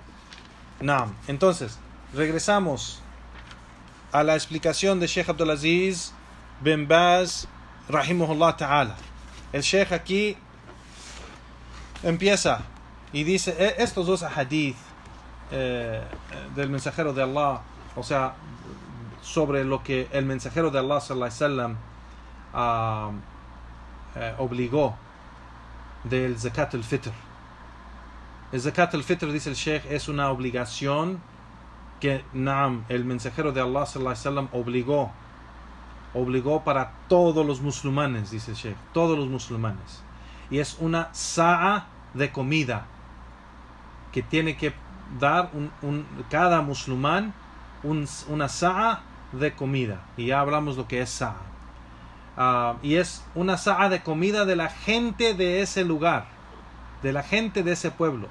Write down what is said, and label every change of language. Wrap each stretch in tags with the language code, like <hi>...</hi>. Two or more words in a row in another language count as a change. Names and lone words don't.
<es>Naam. Entonces, regresamos a la explicación de Sheikh Abdulaziz bin Baz,</es> <ar>رحمه الله تعالى.</ar> <es>El Sheikh aquí empieza y dice estos 2 hadith del mensajero de Allah, o sea, sobre lo que el mensajero de Allah</es> <ar>صلى الله عليه وسلم</ar> <es>obligó del</es> <ar>زكاة الفطر.</ar> <es>El</es> <ar>زكاة الفطر,</ar> <es>dice el Sheikh, es una obligación que el mensajero de Allah</es> <ar>صلى الله عليه وسلم</ar> <es>obligó para todos los musulmanes, dice el Sheikh, todos los musulmanes. Y es una sa'a de comida que tiene que dar cada musulmán una sa'a de comida. Y ya hablamos lo que es sa'a. Y es una sa'a de comida de la gente de ese lugar, de la gente de ese pueblo.</es>